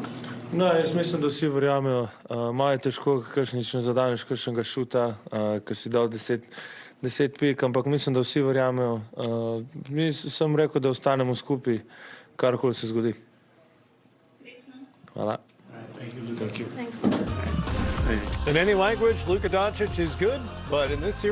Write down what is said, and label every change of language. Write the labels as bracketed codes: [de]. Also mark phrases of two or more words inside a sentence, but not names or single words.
[sl] No, jaz mislim, da vsi verjamejo. Malo je težko, kakšnič ne zadaneš kakšnega šuta, ker si dal 10 pik, ampak mislim, da vsi verjamejo. Mi sem rekel, da ostanemo skupaj, karkoli se zgodi. Srečno. Hvala. [en] Thank you. Thanks. In any language, Luka Dončić is good, but in this series,